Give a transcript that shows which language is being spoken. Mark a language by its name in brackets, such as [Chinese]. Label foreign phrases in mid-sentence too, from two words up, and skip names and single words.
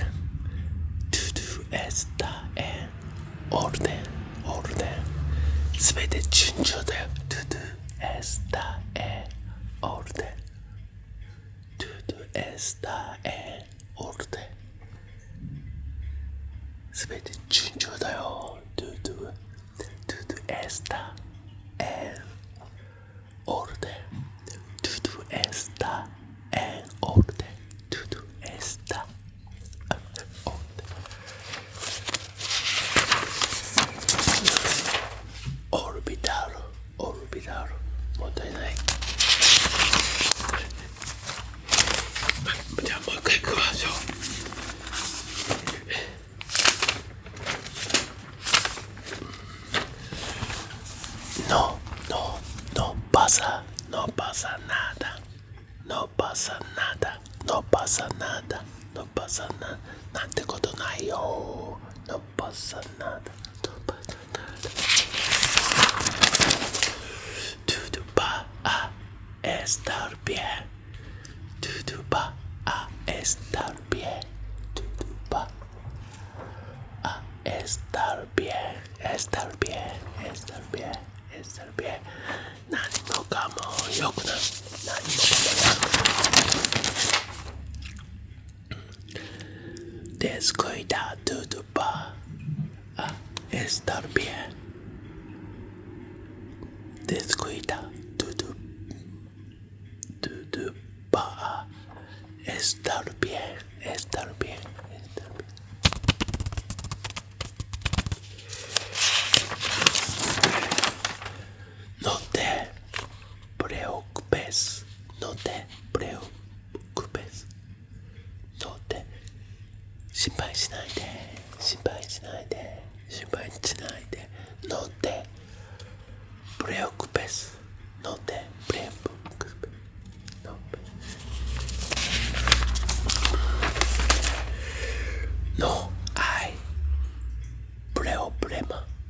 [Spanish] Todo está en orden. [Japanese] すべて順調だよ。 [Spanish] Todo está en orden. Todo está en orden. [Japanese] すべて順調だよ。 [Spanish] Todo está en orden. Todo está en orden. Todo está en orden. Olvidar. [Japanese] 問題ない。じゃあもう一回行きましょう。 [Spanish] No pasa nada. [Japanese] なんてことないよ。 [Spanish] No pasa nada. Todo va a estar bien. Todo va a estar bien. Todo va a estar bien. Estar bien. [Japanese] 何もかもよくなる。 [Spanish] Descuida, todo va a estar bien. Descuida, todo va a estar bien. No te preocupes. [Japanese] 心配しないで。 [Spanish] No te preocupes. No hay problema.